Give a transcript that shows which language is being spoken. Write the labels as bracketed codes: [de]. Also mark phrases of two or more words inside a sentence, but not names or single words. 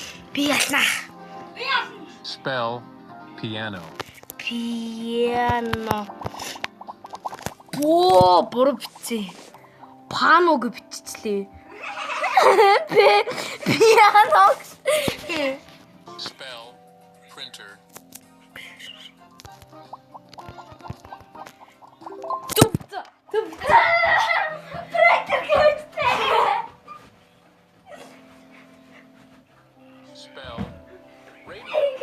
[mn] Би ялнаа. [en] Spell piano. Piano. [mn] Оо, буруу бичсэн. Паног биччихлээ. [en] Piano. Spell printer. Тупта. Spell radio.